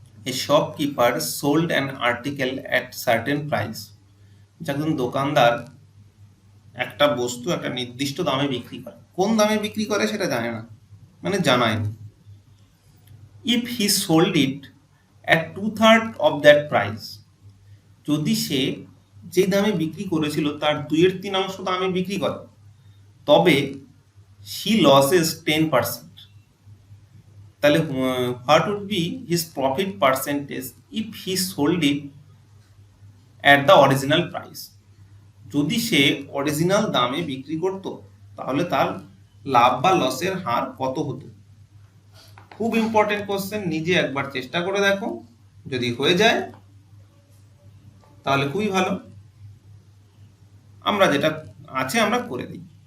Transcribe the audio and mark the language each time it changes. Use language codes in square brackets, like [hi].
[en] A shopkeeper sold an article at certain price. [bn] একজন দোকানদার একটা বস্তু একটা নির্দিষ্ট দামে বিক্রি করে, কোন দামে বিক্রি করে সেটা জানে না, মানে জানায়নি। [en] If he sold it at 2/3 of that price, [bn] যদি সে যে দামে বিক্রি করেছিল তার 2/3 দামে বিক্রি করে, তবে [en] she loses 10%। তাহলে what would be his profit percentage if he sold it at the original price? [bn] যদি সে অরিজিনাল দামে বিক্রি করত তাহলে তার লাভ বা লসের হার কত হতো? খুব ইম্পর্টেন্ট কোশ্চেন, নিজে একবার চেষ্টা করে দেখো, যদি হয়ে যায় তাহলে খুবই ভালো, আমরা যেটা আছে আমরা করে দিই।